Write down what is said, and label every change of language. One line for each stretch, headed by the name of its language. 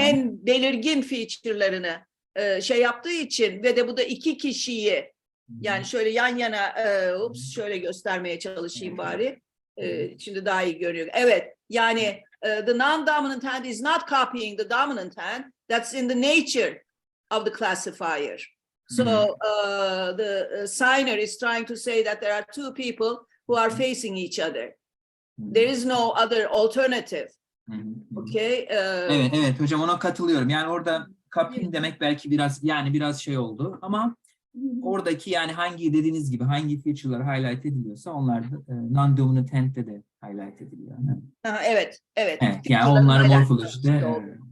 Turkish: en belirgin feature'larını şey yaptığı için ve de bu da iki kişiyi yani şöyle yan yana şöyle göstermeye çalışayım bari. Şimdi daha iyi görünüyor. Evet, yani
English: the non-dominant hand is not copying the dominant hand. That's in the nature of the classifier. So the signer is trying to say that there are two people who are facing each other. There is no other alternative. Okay.
Turkish: Evet hocam, ona katılıyorum. Yani orada copying demek belki biraz şey oldu ama oradaki yani hangi dediğiniz gibi hangi feature'lar highlight ediliyorsa onlar da non-dominant hand'de de highlight ediliyor. Evet. Yani onlar morfolojide